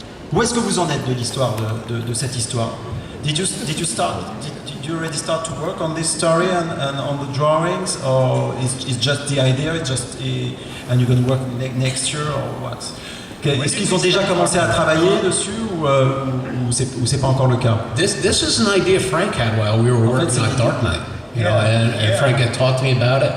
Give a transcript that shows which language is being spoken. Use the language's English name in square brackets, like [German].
[French] Où est-ce que vous en êtes de l'histoire de cette histoire? [English] Did you already start to work on this story and on the drawings, or is just the idea, and you're going to work next year, or what? [French] Est-ce qu'ils ont déjà commencé à travailler dessus ou c'est pas encore le cas? [English] This is an idea Frank had while we were working on Dark Knight. You know, and Frank had talked to me about it.